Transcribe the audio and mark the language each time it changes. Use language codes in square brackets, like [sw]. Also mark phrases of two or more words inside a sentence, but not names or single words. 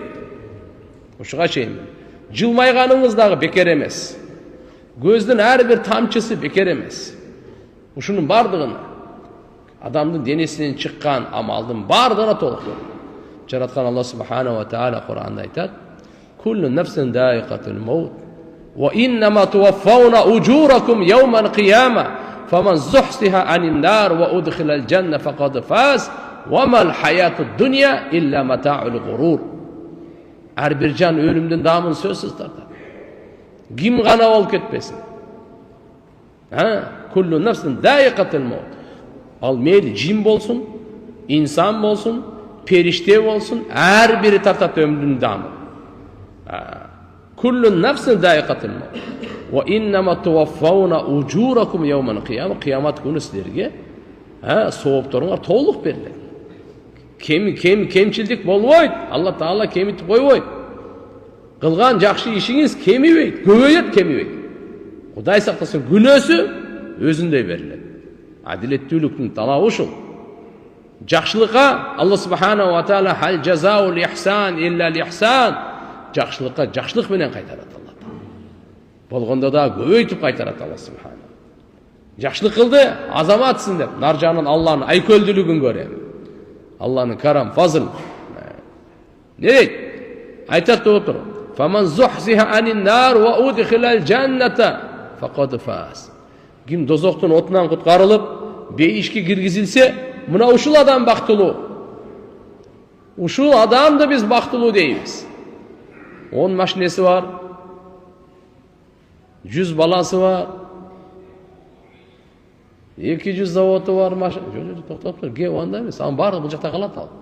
[ky] Ушуга чейин. Жылмайганыңыз дагы бекер эмес. Көздүн ар бир тамчысы бекер эмес. Ушунун бардыгына адамдын денесинен чыккан амалдын бардыгына толук. Жараткан Алла [ar] سبحانه وتعالى [ky] Кур'анда айтат: [ar] "كل نفس ذائقة الموت وإنما توفون أجوركم يوم القيامة فمن زحزح عن النار وأدخل الجنة فقد فاز وما الحياة الدنيا إلا متاع الغرور." [ky] Ар бир жан өлүмдүн даамын сөзсүз тартат. Ким гана болуп кетпесин. [ar] كل نفس ذائقة الموت. [ky] Ал мейли жин болсун, инсан болсун, периште болсун, ар бири тартат өлүмдүн даамын. [ar] كل نفس ذائقة الموت. وإنما توفون أجوركم يوم القيامة. [ky] Кыямат күнү силерге соопторуңар толук берилет. Кемчилдик болбойт. Алла Таала кемитип койбойт. Кылган жакшы ишиңиз кемибейт, көбөйөт, кемибейт. Кудай сактасын, күнөөсү өзүндөй берилет. Адилеттүүлүктүн талабы ушул. Жакшылыкка Алла [ar] سبحانه وتعالى هل جزاء الإحسان إلا الإحسان. [ky] Жакшылыкка жакшылык менен кайтарат Алла Таала. Болгондо да көбөйтүп кайтарат Алла субхана. Жакшылык кылды, азаматсың деп, нар жагынан Алланын айкөлдүүлүгүн көрөм. Алланын карам, фазыл. Не дейт? Айтат отур. [ar] فمن زحزح عن النار وأدخل الجنة فقد فاز. [ky] Ким дозоктун отунан куткарылып, бейишке киргизилсе, мына ушул адам бактылуу. Ушул адамды биз бактылуу дейбиз. 10 машинеси бар, 100 баласы бар, 200 заводу бар, токтоп тур, кеп анда эмес, анын баардыгы бул жакта калат ал.